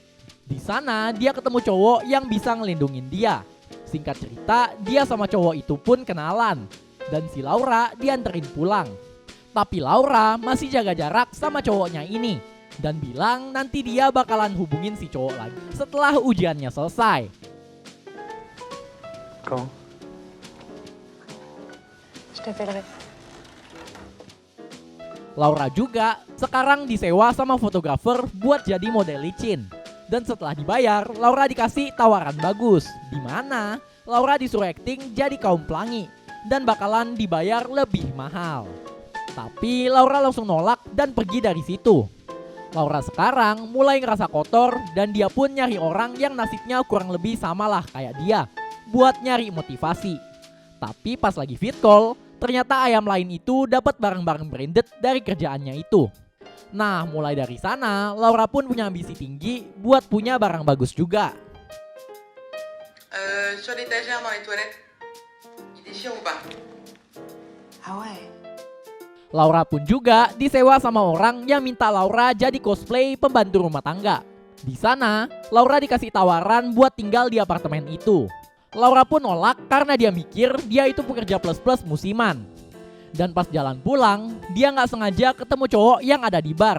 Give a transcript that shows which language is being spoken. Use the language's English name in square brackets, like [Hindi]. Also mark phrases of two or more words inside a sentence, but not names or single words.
[Indonesian] Di sana dia ketemu cowok yang bisa ngelindungin dia. Singkat cerita, dia sama cowok itu pun kenalan. Dan si Laura dianterin pulang. Tapi Laura masih jaga jarak sama cowoknya ini. Dan bilang nanti dia bakalan hubungin si cowok lagi setelah ujiannya selesai. [French] Quand? Je t'appellerai. [Indonesian] Laura juga sekarang disewa sama fotografer buat jadi model licin. Dan setelah dibayar, Laura dikasih tawaran bagus, di mana Laura disuruh akting jadi kaum pelangi dan bakalan dibayar lebih mahal. Tapi Laura langsung nolak dan pergi dari situ. Laura sekarang mulai ngerasa kotor dan dia pun nyari orang yang nasibnya kurang lebih samalah kayak dia buat nyari motivasi. Tapi pas lagi fit call, ternyata ayam lain itu dapat barang-barang branded dari kerjaannya itu. Nah, mulai dari sana, Laura pun punya ambisi tinggi buat punya barang bagus juga. [French] Sur l'étagère dans les toilettes, il déchire ou pas? Ah ouais. [Indonesian] Laura pun juga disewa sama orang yang minta Laura jadi cosplay pembantu rumah tangga. Di sana, Laura dikasih tawaran buat tinggal di apartemen itu. Laura pun nolak karena dia mikir dia itu pekerja plus-plus musiman. Dan pas jalan pulang, dia gak sengaja ketemu cowok yang ada di bar.